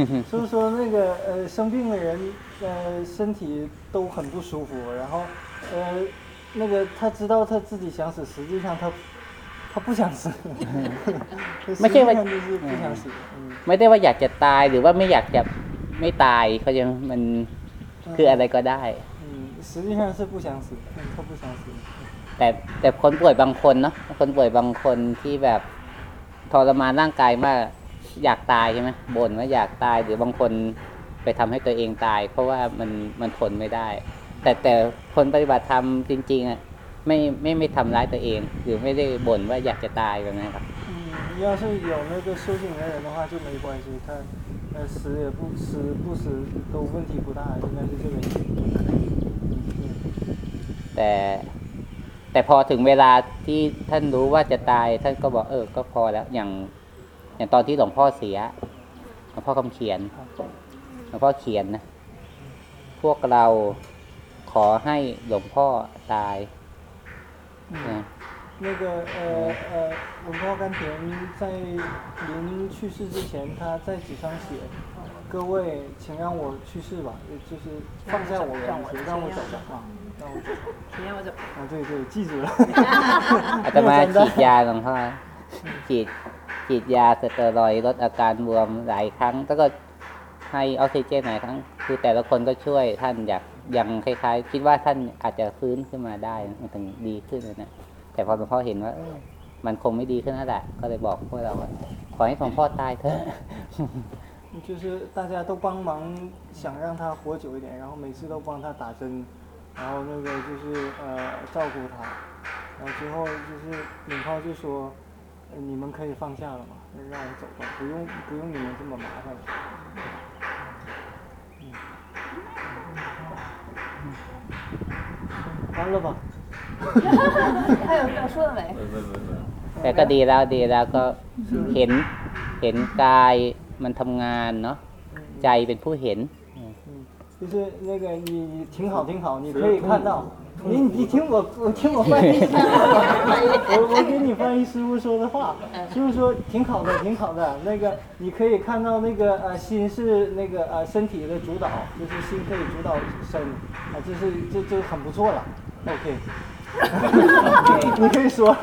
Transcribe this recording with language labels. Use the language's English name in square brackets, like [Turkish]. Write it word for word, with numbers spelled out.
[Chinese] 所以说那个呃生病的人呃身体都很不舒服，然后呃那个他知道他自己想死，实际上他他不想死， [Thai] ไม่ใช่ว่า [Chinese] 不想死， [Thai] ไม่ได้ว่าอยากจะตายหรือว่าไม่อยากจะไม่ตายเขาจะมันคืออะไรก็ได้ [Chinese] อืม实际上是不想死，他不想死。 [Thai] แต่แต่คนป่วยบางคนเนาะคนป่วยบางคนที่แบบทรมานร่างกายมากอยากตายใช่ไหมบ่นว่าอยากตายหรือบางคนไปทำให้ตัวเองตายเพราะว่ามันมันทนไม่ได้แต่แต่คนปฏิบัติธรรมจริงๆอ่ะไม่ไม่ไม่ทำร้ายตัวเองหรือไม่ได้บ่นว่าอยากจะตายแบบนั้นครับ [Chinese] อืม要是有那个修行的人的话就没关系他呃死也不死不死都问题不大应该是这个意思 [Thai] แต่แต่พอถึงเวลาที่ท่านรู้ว่าจะตายท่านก็บอกเออก็พอแล้วอย่างอย่างตอนที่หลวงพ่อเสียหลวงพ่อคำเขียนหลวงพ่อเขียนนะพวกเราขอให้หลวงพ่อตาย นะ [Chinese] 那个呃呃หลวงพ่อ甘田在临去世之前他在纸上写各位请让我去世吧就是放下我，让我走吧那我走。你让我走。啊，对对，记住了。 [Thai] อาตมาฉีดยาหลวงพ่อฉีดฉีดยาสเตียรอยด์ลดอาการบวมหลายครั้งแล้วก็ให้ออกซิเจนหลายครั้งคือแต่ละคนก็ช่วยท่านอยากยังคล้ายๆคิดว่าท่านอาจจะฟื้นขึ้นมาได้มันถึงดีขึ้นเลยนะแต่พอหลวงพ่อเห็นว่ามันคงไม่ดีขึ้นแล้วแหละก็เลยบอกพวกเราว่าขอให้หลวงพ่อตายเถอะ [Chinese] 就是大家都帮忙想让他活久一点，然后每次都帮他打针，然后那个就是呃照顾他，然后之后就是敏浩就说、呃、你们可以放下了嘛，让我走吧，不用不用你们这么麻烦了。嗯，完了吧？还有要说的没？没没没没。 [Thai] แต่ก็ดีแล้วดีแล้วก็เห็นเห็นกายมันทำงานเนาะใจเป็นผู้เห็น [Chinese] 就是那个你挺好挺好，你可以看到你你听我我听我翻译师傅，我我给你翻译师傅说的话，就是说挺好的挺好的，那个你可以看到那个呃心是那个呃身体的主导，就是心可以主导身啊、呃，这是这这很不错了 ，OK 你可以说。